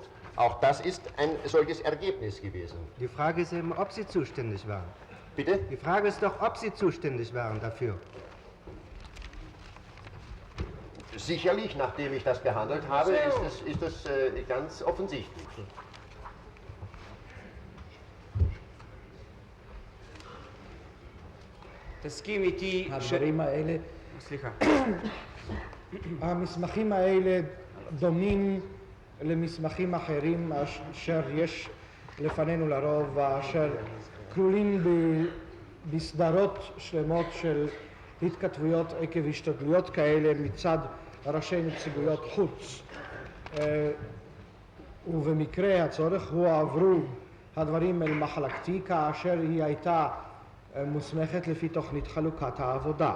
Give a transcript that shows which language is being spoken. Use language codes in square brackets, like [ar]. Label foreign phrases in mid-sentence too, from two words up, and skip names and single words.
[de] Auch das ist ein solches Ergebnis gewesen. Die Frage ist eben, ob Sie zuständig waren. Bitte? Die Frage ist doch, ob Sie zuständig waren dafür. Sicherlich, nachdem ich das behandelt habe, ist es ganz offensichtlich. [he] תסכים איתי הדברים האלה, סליחה. המסמכים האלה דומים למסמכים אחרים אשר יש לפנינו לרוב ואשר כלולים בסדרות שלמות של התכתבויות עקב השתדלויות כאלה מצד ראשי נציגויות חוץ, ובמקרה הצורך הועברו הדברים אל מחלקתי כאשר היא הייתה מוסמכת לפי תוכנית חלוקת העבודה.